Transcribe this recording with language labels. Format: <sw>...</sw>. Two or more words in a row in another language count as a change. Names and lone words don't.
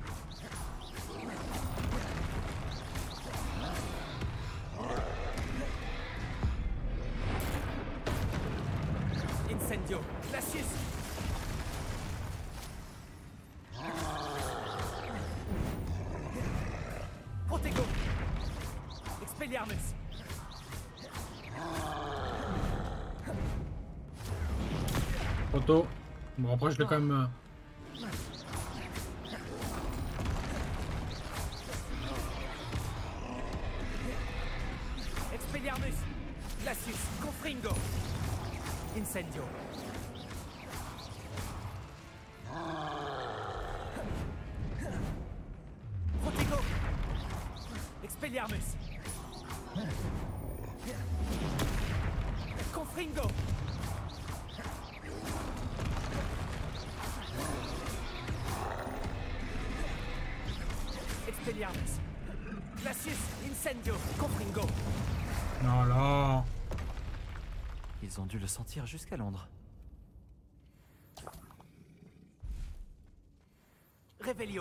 <fr>Incendio. Glacius. Protego. Expelliarmus. Proto. Bon, après, je l'ai quand même. Expelliarmus. Glacius. Confringo. Incendio. Protego. Expelliarmus. Confringo. Expelliarmus. Glacius. Incendio. Confringo. Non, là. Ils ont dû le sentir jusqu'à Londres. Revelio.</fr>